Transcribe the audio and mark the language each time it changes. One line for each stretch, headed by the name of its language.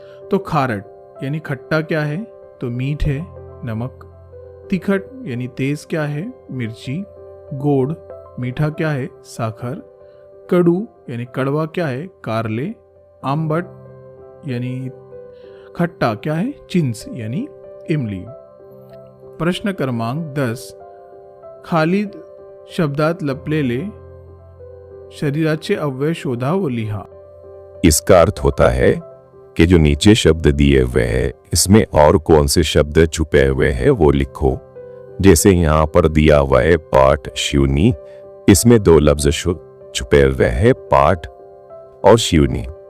Hindi: तो खारट यानी खट्टा क्या है, तो मीठ है, नमक। तिखट यानी तेज क्या है, मिर्ची। गोड़ मीठा क्या है, साखर। कडू यानी कड़वा क्या है, कारले। आंबट यानी खट्टा क्या है, चिंच यानी इमली।
Marathi: प्रश्न क्रमांक 10, खाली शब्दात लपलेले शरीराचे अवयव शोधा व लिहा।
Hindi: इसका अर्थ होता है कि जो नीचे शब्द दिए हुए हैं इसमें और कौन से शब्द छुपे हुए हैं वो लिखो। जैसे यहाँ पर दिया हुआ है पाठ शिवनी, इसमें 2 लफ्ज छुपे हुए हैं, पाठ और शिवनी।